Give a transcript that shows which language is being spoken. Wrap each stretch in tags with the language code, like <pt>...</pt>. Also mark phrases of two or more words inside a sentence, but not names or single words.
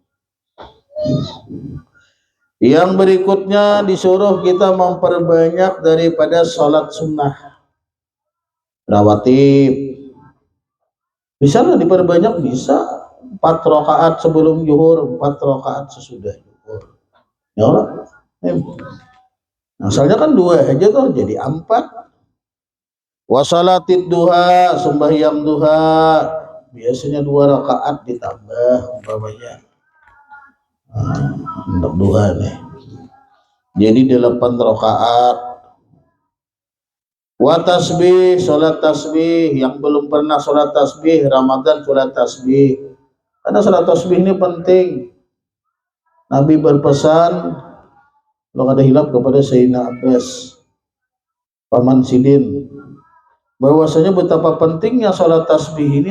<id>Yang berikutnya disuruh kita memperbanyak daripada sholat sunnah rawatib. Bisa lah diperbanyak, bisa 4 rakaat sebelum zuhur, 4 rakaat sesudah zuhur.</id> <ar>يا الله.</ar> <id>Asalnya kan 2 aja tuh jadi 4.</id> <ar>والصلاة الضحى,</ar> <id>sembahyang duha biasanya 2 rakaat ditambah umpamanya. Untuk duha nih. Jadi 8 rakaat.</id> <ar>والتسبيح,</ar> <id>salat tasbih, yang belum pernah salat tasbih Ramadan salat tasbih. Karena salat tasbih ini penting. Nabi berpesan kalau ada hilaf kepada Sayyidina Abbas paman Sidin bahwasanya betapa pentingnya salat tasbih ini.</id>